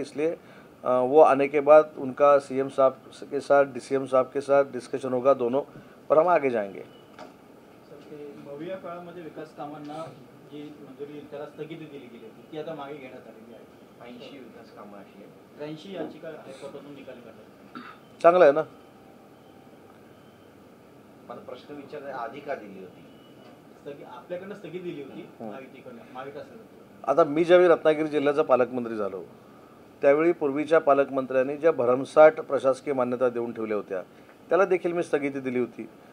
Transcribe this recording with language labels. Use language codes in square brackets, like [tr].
[hi] इसलिए वो आने के बाद उनका CM साहब के साथ, DCM साहब के साथ डिस्कशन होगा दोनों, और हम आगे जाएंगे। [mr] सर, ते भविष्य काळामध्ये विकास कामांना जी मंजुरी त्याला स्थगिती दिली गेली होती ती आता मागे घेण्यात आलेली आहे। 80 विकास कामं अशी आहेत। 83 याचिका हायकोर्टातून निकाल काढला। चांगलं आहे ना। मला प्रश्न विचारला आधी का दिली होती? आपल्याकडनं स्थगित दिली होती महायुतीकडनं, महाविकास आता मी ज्यावेळी रत्नागिरी जिल्ह्याचा पालकमंत्री झालो त्यावेळी पूर्वीच्या पालकमंत्र्यांनी ज्या भरमसाठ प्रशासकीय मान्यता देऊन ठेवल्या होत्या त्याला देखील मी स्थगिती दिली होती।